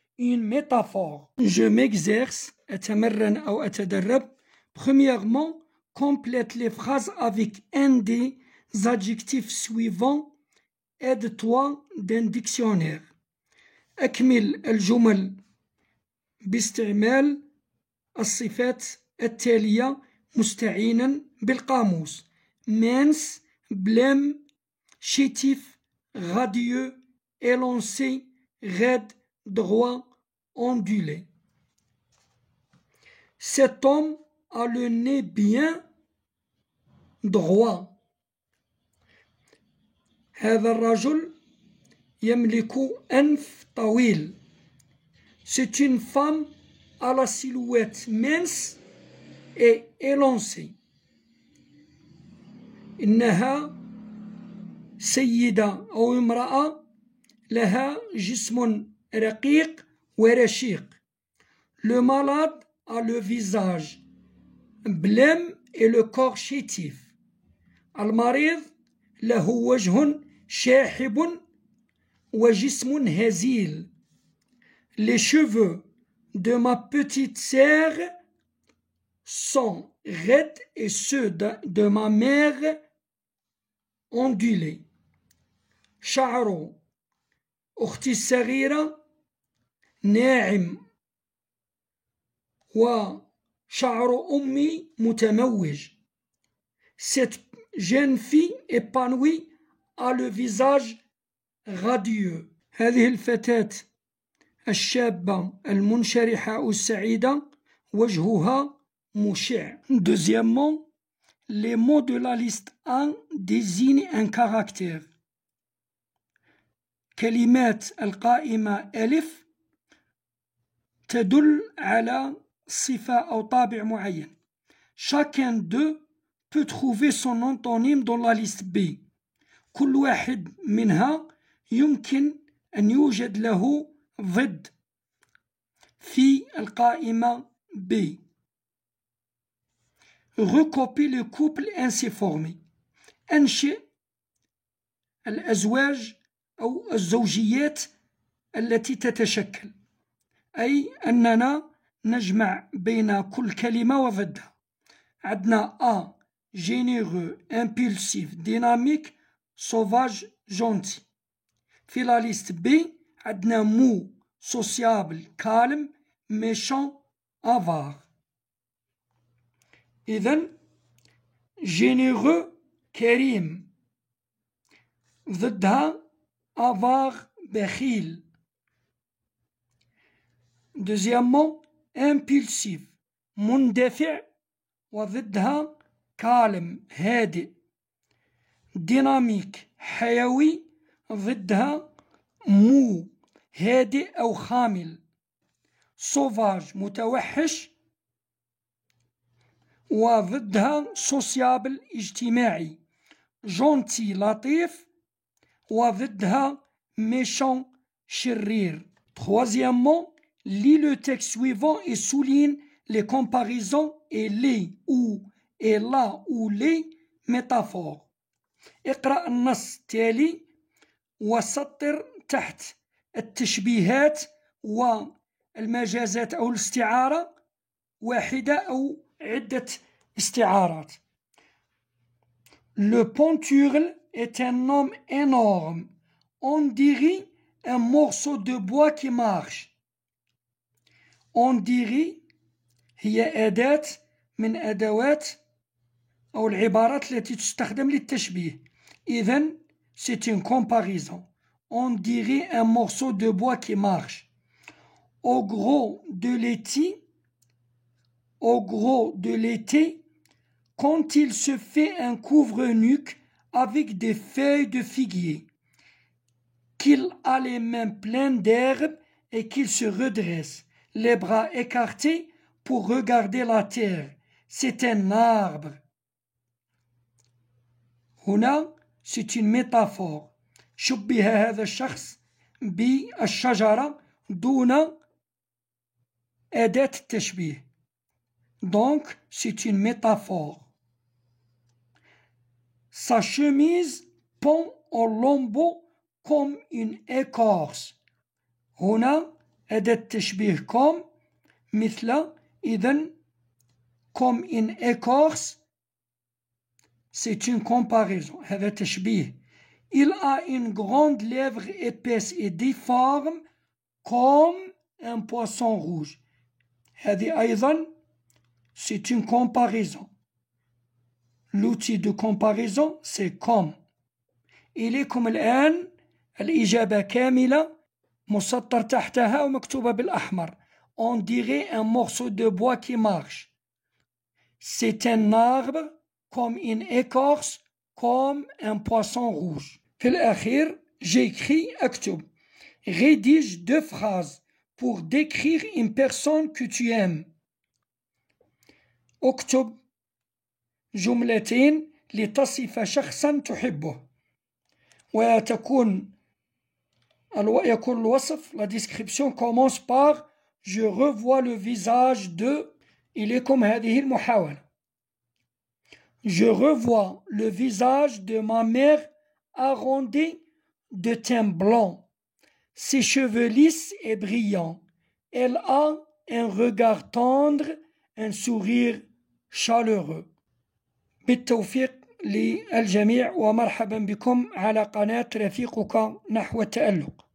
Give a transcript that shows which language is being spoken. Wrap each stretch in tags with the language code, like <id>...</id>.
<fr>Une métaphore. Je m'exerce,</fr> <ar>أتمرن أو أتدرب.</ar> <fr>Premièrement, complète les phrases avec un des adjectifs suivants. Aide-toi d'un dictionnaire.</fr> <ar>أكمل الجمل باستعمال الصفات التالية مستعينا بالقاموس.</ar> <fr>mince, blême, chétif, radieux, élancé, raide, droit, ondulé. Cet homme a le nez bien droit.</fr> <ar>هذا الرجل يملك أنف طويل.</ar> <fr>C'est une femme à la silhouette mince et élancée.</fr> <ar>إنها سيدة أو امرأة لها جسم رقيق ورشيق.</ar> <fr>Le malade a le visage blême et le corps chétif.</fr> <ar>المريض له وجه شاحب وجسم هزيل.</ar> <fr>Les cheveux de ma petite sœur sont raides et ceux de ma mère ondulés.</fr> <ar>شعر أختي الصغيرة ناعم وشعر أمي متموج.</ar> <fr>Cette jeune fille épanouie a le visage radieux.</fr> <ar>هذه الفتاة الشابة المنشرحة السعيدة وجهها مشع.</ar> <fr>Deuxièmement, les mots de la liste 1 désignent un caractère.</fr> <ar>كلمات القائمة ألف تدل على صفة أو طابع معين.</ar> <fr>Chacun d'eux peut trouver son antonyme dans la liste B.</fr> <ar>كل واحد منها يمكن أن يوجد له ضد في القائمة B.</ar> <fr>Recopie le couple ainsi formé.</fr> <ar>أنشئ الأزواج أو الزوجيات التي تتشكل، أي أننا نجمع بين كل كلمة وضدها. عندنا</ar> <fr>A généreux, impulsif, dynamique, sauvage, gentil.</fr> <ar>في</ar> <fr>la liste B</fr> <ar>عندنا</ar> <fr>mou, sociable, calme, méchant, avare.</fr> <ar>إذن généreux كريم، ضدها avare بخيل.</ar> <fr>Deuxièmement,</fr> <ar>impulsif مندفع وضدها calme هادئ. dynamique حيوي ضدها mou هادئ أو خامل. sauvage متوحش وضدها sociable اجتماعي. gentil لطيف وضدها méchant شرير.</ar> <fr>Troisièmement, lis le texte suivant et souligne les comparaisons et les ou et la ou les métaphores.</fr> <ar>اقرأ النص التالي وسطر تحت التشبيهات والمجازات أو الاستعارة واحدة أو عدة استعارات.</ar> <fr>Le penturle est un homme énorme. On dirait un morceau de bois qui marche. On dirait</fr> <ar>هي أداة من أدوات أو العبارات التي تستخدم للتشبيه. إذن</ar> <fr>c'est une comparaison. On dirait un morceau de bois qui marche. Au gros de l'été, quand il se fait un couvre-nuque avec des feuilles de figuier, qu'il a les mains pleines d'herbe et qu'il se redresse, les bras écartés pour regarder la terre. C'est un arbre.</fr> <ar>هنا</ar> <fr>c'est une métaphore.</fr> <ar>شبه هذا الشخص بالشجرة دون أداة التشبيه.</ar> <fr>Donc c'est une métaphore. Sa chemise pend en lambeaux comme une écorce.</fr> <ar>هنا أداة تشبيه comme مثل إذن</ar> <fr>comme une écorce. C'est une comparaison.</fr> <ar>هذا تشبيه.</ar> <fr>Il a une grande lèvre épaisse et difforme comme un poisson rouge.</fr> <ar>هذه أيضا</ar> <fr>c'est une comparaison. L'outil de comparaison c'est comme.</fr> <ar>إليكم الآن الإجابة كاملة مسطر تحتها ومكتوبة بالأحمر.</ar> <fr>On dirait un morceau de bois qui marche. C'est un arbre comme une écorce comme un poisson rouge.</fr> <ar>في الأخير</ar> <fr>j'écris</fr> <ar>أكتب.</ar> <fr>Rédige 2 phrases pour décrire une personne que tu aimes.</fr> <ar>اكتب جملتين لتصف شخصا تحبه. ويكون الوصف</ar> <fr>la description commence par je revois le visage de</fr> <ar>إليكم هذه المحاولة.</ar> <fr>Je revois le visage de ma mère arrondi de teint blanc, ses cheveux lisses et brillants. Elle a un regard tendre, un sourire chaleureux.</fr> <ar>بالتوفيق للجميع ومرحبا بكم على قناة رفيقك نحو التألق.</ar>